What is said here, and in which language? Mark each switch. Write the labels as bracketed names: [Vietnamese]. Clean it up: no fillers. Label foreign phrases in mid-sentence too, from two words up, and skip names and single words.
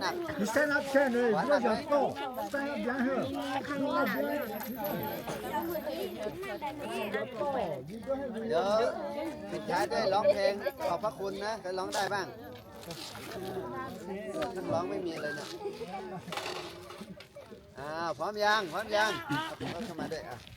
[Thai] นัก [Chinese] 你 [English] stand up chair [Chinese] 呢，如果要高， [English] stand up [Chinese] 然后， [Thai] เดี๋ยวปิดท้ายด้วยร้องเพลงขอบพระคุณนะใครร้องได้บ้างนักร้องไม่มีเลยเนี่ยพร้อมยังเข้ามาด้วย